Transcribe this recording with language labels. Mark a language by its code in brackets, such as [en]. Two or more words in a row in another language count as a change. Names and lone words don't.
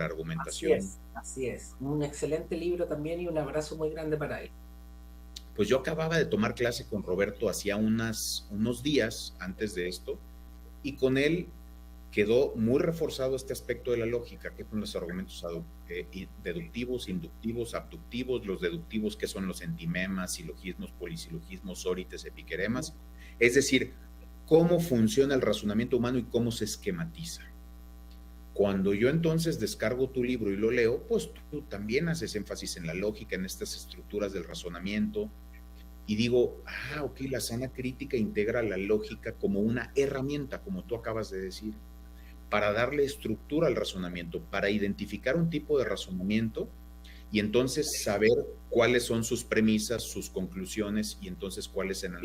[es] Así argumentación. es, así es. Un excelente libro también y un abrazo muy grande para él. Pues yo acababa de tomar clase con Roberto hacía unos días antes de esto, y con él quedó muy reforzado este aspecto de la lógica, que son los argumentos deductivos, inductivos, abductivos, los deductivos, que son los entimemas, silogismos, polisilogismos, órites, epiqueremas, es decir, cómo funciona el razonamiento humano y cómo se esquematiza. Cuando yo entonces descargo tu libro y lo leo, pues tú también haces énfasis en la lógica, en estas estructuras del razonamiento, y digo, ok, la sana crítica integra la lógica como una herramienta, como tú acabas de decir, para darle estructura al razonamiento, para identificar un tipo de razonamiento y entonces saber cuáles son sus premisas, sus conclusiones, y entonces cuáles serán